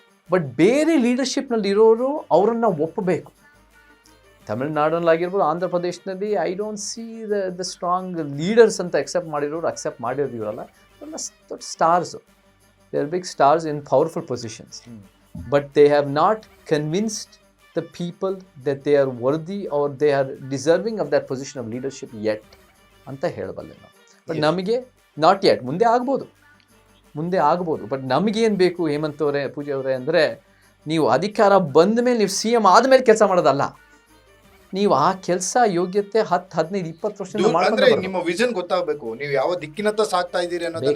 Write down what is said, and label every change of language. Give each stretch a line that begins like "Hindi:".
Kannada: But ಬೇರೆ ಲೀಡರ್ಶಿಪ್ನಲ್ಲಿ ಇರೋರು ಅವರನ್ನು ಒಪ್ಪಬೇಕು. ತಮಿಳ್ನಾಡಲ್ಲಾಗಿರ್ಬೋದು, ಆಂಧ್ರ ಪ್ರದೇಶದಲ್ಲಿ
English: I don't see the strong leaders
Kannada: ಅಂತ ಅಕ್ಸೆಪ್ಟ್ ಮಾಡಿರೋರು ಇವರಲ್ಲ. ದೊಡ್ಡ stars,
English: They are big stars in powerful positions. But they have not convinced the people that they are worthy or they are deserving of that position of leadership yet
Kannada: ಅಂತ ಹೇಳಬಲ್ಲೆ ನಾವು. But ನಮಗೆ
English: not yet,
Kannada: ಮುಂದೆ ಆಗ್ಬೋದು. But ನಮಗೇನು ಬೇಕು ಹೇಮಂತ್ ಅವರೇ, ಪೂಜೆ ಅವರೇ, ಅಂದರೆ ನೀವು ಅಧಿಕಾರ ಬಂದ ಮೇಲೆ, ನೀವು CM ಆದಮೇಲೆ ಕೆಲಸ ಮಾಡೋದಲ್ಲ. ನೀವು ಆ ಕೆಲಸ ಯೋಗ್ಯತೆ 10-15-20 ವರ್ಷದಿಂದ ಅಂದ್ರೆ ಮಾಡ್ಕೊಂಡು ನಿಮ್ಮ ವಿಷನ್ ಗೊತ್ತಾಗಬೇಕು, ನೀವು ಯಾವ ದಿಕ್ಕಿನತ್ತ ಸಾಗ್ತಾ ಇದ್ದೀರಿ ಅನ್ನೋದನ್ನ